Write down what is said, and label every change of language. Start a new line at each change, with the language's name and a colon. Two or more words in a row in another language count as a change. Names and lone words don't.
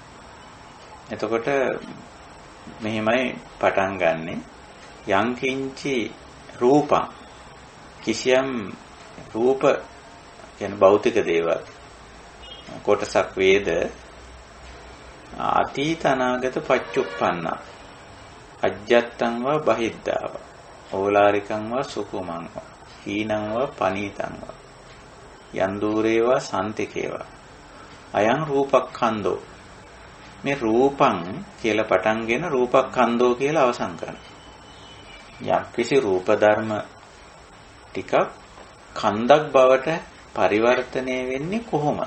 Sinhala: එතකොට මෙහිමයි පටන් ගන්නෙ.
Pali: යං කිංචි රූපං
Sinhala: කිසියම් රූප කියන්නේ භෞතික දේවල් කොටසක් වේද
Pali: අතීත අනාගත පච්චුප්පන්න අජ්ජත්තං වා බහිද්ධාව ඕලාරිකං වා සුකුමං වා හීනං වා පනීතං වා යන් දූරේවා සම්තිකේවා අයං රූපක්ඛන්தோ මේ රූපං
Sinhala: කියලා පටන්ගෙන රූපක්ඛන්தோ කියලා අවසන් කරනවා. යම් කිසි රූප ධර්ම ටිකක් කන්දක් බවට පරිවර්තනය වෙන්නේ කොහොමද?